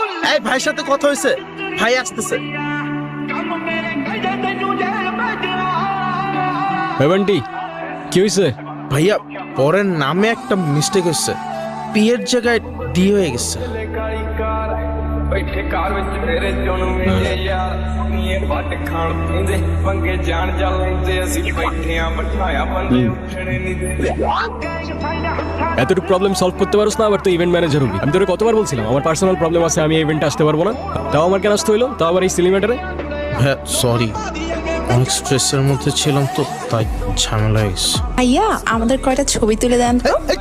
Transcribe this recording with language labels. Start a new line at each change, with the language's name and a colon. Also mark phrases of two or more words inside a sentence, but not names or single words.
Bangla: এই ভাইয়ের সাথে কথা হয়েছে, ভাই আসতেছে। বান্টি কি হয়েছে? ভাইয়া পরের নামে একটা মিস্টেক হচ্ছে, পি এর জায়গায় ডি হয়ে গেছে।
Punjabi: ਬੈਠੇ ਕਾਰ ਵਿੱਚ ਮੇਰੇ ਜੁਣਵੇਂ ਜੇ ਯਾਰ ਨੀਏ ਵੱਟ ਖਾਣ ਪੀਂਦੇ ਪੰਗੇ ਜਾਣ ਜਾ ਲੈਂਦੇ ਅਸੀਂ ਬੈਠੇ ਆ ਬਿਠਾਇਆ ਬੰਦੇ ਉੱਠਣੇ ਨਹੀਂ ਦਿੰਦੇ
Bangla: এতটুকু
English: problem solve
Bangla: করতে পারছ না, আবার তো
English: event manager
Bangla: হবি। আমি তোরে কতবার বলছিলাম আমার
English: personal problem
Bangla: আছে, আমি ইভেন্টে আসতে পারবো না। তাও আমার কেন আসতে হইলো, তাও আবার এই
English: silly matter.
Bangla: হ্যাঁ সরি, অনেক স্ট্রেসের মধ্যে ছিলাম তো, তাই ঝামেলা হয়ে গেছে। ভাইয়া আমাদের কয়টা ছবি তুলে দেন তো।